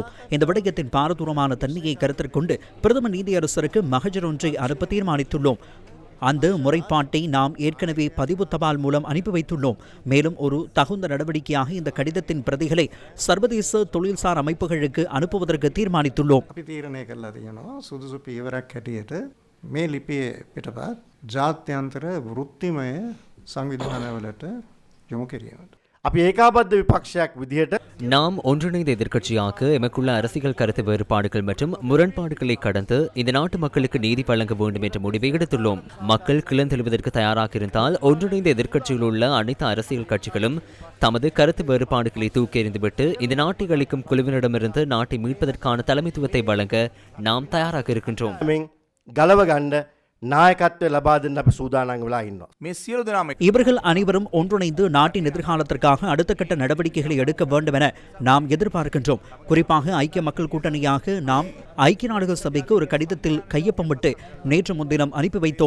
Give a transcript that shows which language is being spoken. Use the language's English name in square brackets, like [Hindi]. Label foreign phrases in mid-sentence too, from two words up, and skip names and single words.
[Tamil] இந்த விடயத்தின் பாரதூரமான தன்மையை கருத்தில் கொண்டு பிரதம நீதியரசருக்கு மகஜர் ஒன்றை அனுப்ப தீர்மானித்துள்ளோம். அந்த முறைப்பாட்டை நாம் ஏற்கனவே பதிவு தபால் மூலம் அனுப்பி வைத்துள்ளோம். மேலும் ஒரு தகுந்த நடவடிக்கையாக இந்த கடிதத்தின் பிரதிகளை சர்வதேச தொழில்சார் அமைப்புகளுக்கு அனுப்புவதற்கு தீர்மானித்துள்ளோம். [Sinhala] මේ ලිපියේ පිටපත් ජාත්‍යන්තර වෘත්තිමය සංවිධානවලට යොමු කිරීමට අපි ඒකාබද්ධ විපක්ෂයක් විදිහට [Tamil] நாம் ஒன்றிணைந்த எதிர்க்கட்சியாக எமக்குள்ள அரசியல் கருத்து வேறுபாடுகள் மற்றும் முரண்பாடுகளை கடந்து இந்த நாட்டு மக்களுக்கு நீதி வழங்க வேண்டும் என்ற முடிவை எடுத்துள்ளோம். மக்கள் கிளந்தெழுவதற்கு தயாராக இருந்தால் ஒன்றிணைந்த எதிர்க்கட்சியில் உள்ள அனைத்து அரசியல் கட்சிகளும் தமது கருத்து வேறுபாடுகளை தூக்கி எறிந்துவிட்டு இந்த நாட்டை அளிக்கும் குழுவினரிடமிருந்து நாட்டை மீட்பதற்கான தலைமைத்துவத்தை வழங்க நாம் தயாராக இருக்கின்றோம். ගලව ගන්න நாயகத்தை லபாதுன்னு அப்ப சூதானாங்க விழா இவர்கள் அனைவரும் ஒன்றிணைந்து நாட்டின் எதிர்காலத்திற்காக அடுத்த கட்ட நடவடிக்கைகளை எடுக்க வேண்டும் என நாம் எதிர்பார்க்கின்றோம். குறிப்பாக ஐக்கிய மக்கள் கூட்டணியாக நாம் ஐக்கிய நாடுகள் சபைக்கு ஒரு கடிதத்தில் கையொப்பமிட்டு நேற்று முன்தினம் அனுப்பி வைத்தோம்.